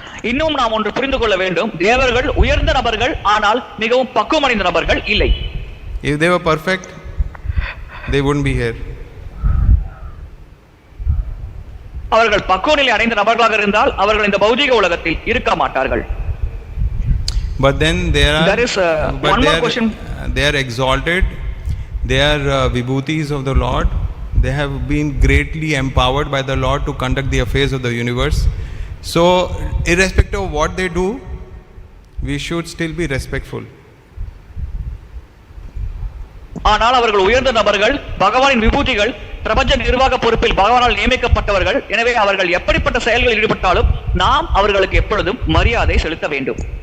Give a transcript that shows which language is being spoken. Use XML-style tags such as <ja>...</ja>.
<ta>இன்னும் நாம் ஒன்று புரிந்து கொள்ள வேண்டும், தேவர்கள் உயர்ந்த நபர்கள், ஆனால் மிகவும் பக்குவமடைந்த நபர்கள் இல்லை.</ta> <en>If they were perfect, they wouldn't be here.</en> <ta>அவர்கள் பக்குவ நிலை அடைந்த நபர்களாக இருந்தால் அவர்கள் இந்த பௌதிக உலகத்தில் இருக்க மாட்டார்கள்.</ta> <en>But then there is one more question. They are exalted. They are vibhutis of the Lord. They have been greatly empowered by the Lord to conduct the affairs of the universe. So, irrespective of what they do, we should still be respectful.</en> <ta>ஆனால் அவர்கள் உயர்ந்த நபர்கள், பகவானின் விபூதிகள், பிரபஞ்ச நிர்வாக பொறுப்பில் பகவானால் நியமிக்கப்பட்டவர்கள். எனவே அவர்கள் எப்படிப்பட்ட செயல்களில் ஈடுபட்டாலும் நாம் அவர்களுக்கு எப்பொழுதும் மரியாதை செலுத்த வேண்டும்.</ta>